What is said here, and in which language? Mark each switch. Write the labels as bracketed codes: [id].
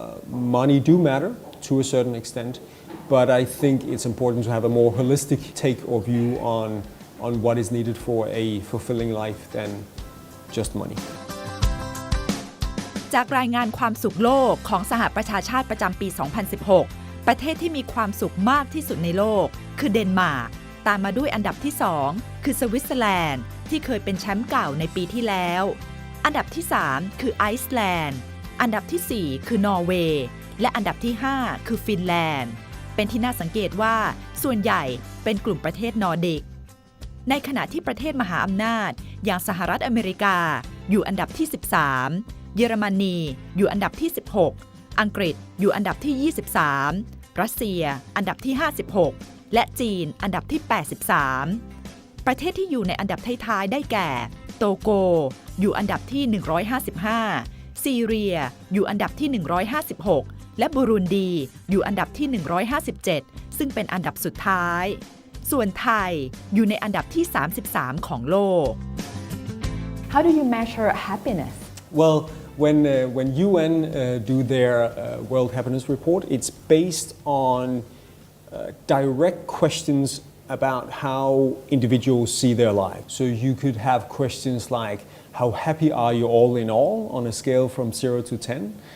[en] Money do matter to a certain extent, but I think it's important to have a more holistic take or view on what is needed for a fulfilling life than just money. [th] จากรายงานความสุขโลกของสหประชาชาติประจำปี 2016 ประเทศที่มีความสุขมากที่สุดในโลกคือเดนมาร์กตามมาด้วยอันดับที่ 2 คือสวิตเซอร์แลนด์ที่เคยเป็นแชมป์เก่าในปีที่แล้วอันดับที่ 3 คือไอซ์แลนด์อันดับที่ 4 คือนอร์เวย์และอันดับที่ 5 คือฟินแลนด์เป็นที่น่าสังเกตว่าส่วนใหญ่เป็นกลุ่มประเทศนอร์ดิก ในขณะที่ประเทศมหาอำนาจอย่างสหรัฐอเมริกาอยู่อันดับที่ 13 เยอรมนีอยู่อันดับที่ 16 อังกฤษอยู่อันดับที่ 23 รัสเซียอันดับที่ 56 และจีนอันดับที่ 83 ประเทศที่อยู่ในอันดับท้ายๆได้แก่โตโกอยู่อันดับที่ 155 ซีเรียอยู่อันดับที่ 156 และบุรุนดีอยู่อันดับที่ 157 ซึ่งเป็นอันดับสุดท้ายส่วนไทยอยู่ในอันดับที่ 33 ของโลก [en] How do you measure happiness? Well, when UN do their World Happiness Report, it's based on direct questions about how individuals see their lives. So you could have questions like, how happy are you all in all on a scale from 0 to 10?